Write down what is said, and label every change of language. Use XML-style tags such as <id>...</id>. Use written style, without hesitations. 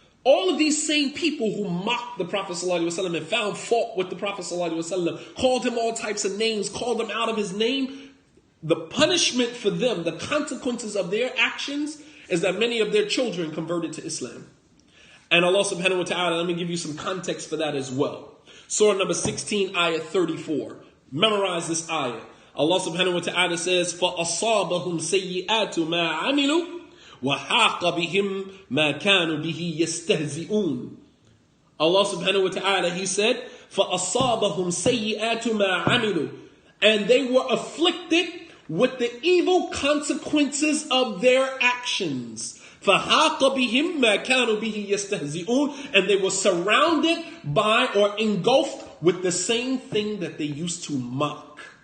<en>All of these same people who mocked the Prophet ﷺ and found fault with the Prophet ﷺ, called him all types of names, called him out of his name, the punishment for them, the consequences of their actions, is that many of their children converted to Islam. And Allah subhanahu wa ta'ala, let me give you some context for that as well. Surah number 16, ayah 34. Memorize this ayah. Allah subhanahu wa ta'ala says,</en> <ar>فَأَصَابَهُمْ سَيِّئَاتُ مَا عَمِلُوا وَحَاقَ بِهِمْ مَا كَانُوا بِهِ يَسْتَهْزِئُونَ.</ar> <en>Allah subhanahu wa ta'ala, He said,</en> <ar>فَأَصَابَهُمْ سَيِّئَاتُ مَا عَمِلُوا,</ar> <en>and they were afflicted with the evil consequences of their actions.</en> <ar>فَحَاقَ بِهِمْ مَا كَانُوا بِهِ يَسْتَهْزِئُونَ,</ar> <en>and they were surrounded by or engulfed with the same thing that they used to mock.</en>